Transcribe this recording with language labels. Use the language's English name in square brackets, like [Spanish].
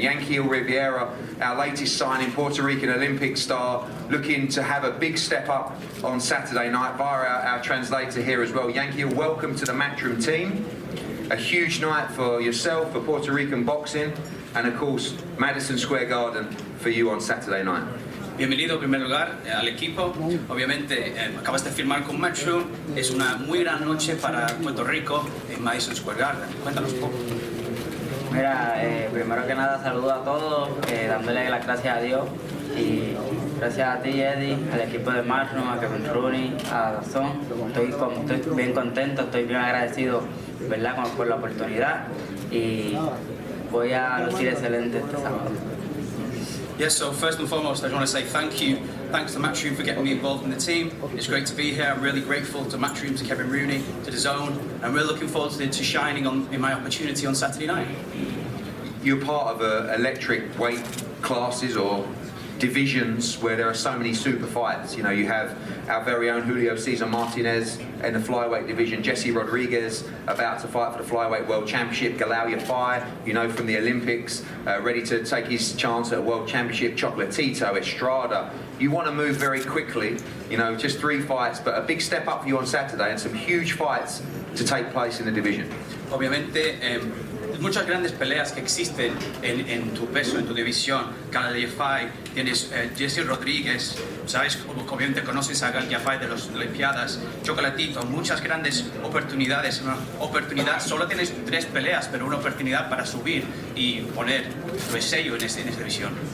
[English] Yanquiel Rivera, our latest signing, Puerto Rican Olympic star, looking to have a big step up on Saturday night via our translator here as well. Yanquiel, welcome to the Matchroom team. A huge night for yourself, for Puerto Rican boxing, and of course, Madison Square Garden for you on Saturday night. [Spanish] Bienvenido en primer lugar al equipo. Obviamente acabas de firmar con Matchroom. Es una muy gran noche para Puerto Rico en Madison Square Garden. Cuéntanos un poco. Mira, primero que nada saludo a todos, dándole las gracias a Dios y gracias a ti, Eddie, al equipo de Matchroom, a Kevin Rooney, a DAZN. Estoy bien contento, estoy bien agradecido, ¿verdad?, por la oportunidad y voy a lucir excelente este sábado. [English] Yes, so first and foremost, I just want to say thank you. Thanks to Matchroom for getting me involved in the team. It's great to be here. I'm really grateful to Matchroom, to Kevin Rooney, to DAZN. I'm really looking forward to shining in my opportunity on Saturday night. You're part of electric weight classes or divisions where there are so many super fights. You know, you have our very own Julio Cesar Martinez in the flyweight division, Jesse Rodriguez about to fight for the flyweight world championship, Galao Yafai, you know, from the Olympics, ready to take his chance at a world championship, Chocolatito, Estrada. You want to move very quickly, you know, just 3 fights, but a big step up for you on Saturday and some huge fights to take place in the division. [Spanish] Obviamente, muchas grandes peleas que existen en tu peso, en tu división. Galao Yafai, tienes Jesse Rodríguez, sabes, obviamente conoces a Galao Yafai de las Olimpiadas, Chocolatito, muchas grandes oportunidades. Una oportunidad, solo tienes 3 peleas, pero una oportunidad para subir y poner tu sello en esta división.